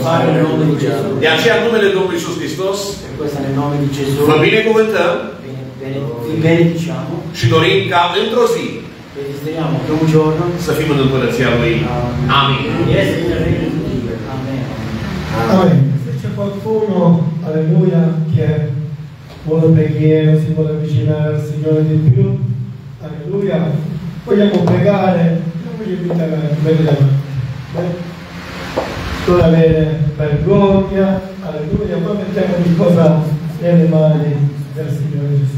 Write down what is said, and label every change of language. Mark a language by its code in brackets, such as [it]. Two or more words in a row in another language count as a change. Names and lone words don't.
[ro] De aceea, în numele Domnului Iisus Hristos, vă binecuvântăm și dorim ca într-o zi să fim în Împărăția Lui. Amin. [it] Amen. Se c'è qualcuno, alleluia, che vuole preghiera, si vuole avvicinare al Signore di più, alleluia, vogliamo pregare, non voglio invitare a venire davanti, non avere vergogna, alleluia, poi mettiamo ogni cosa nelle mani del Signore Gesù.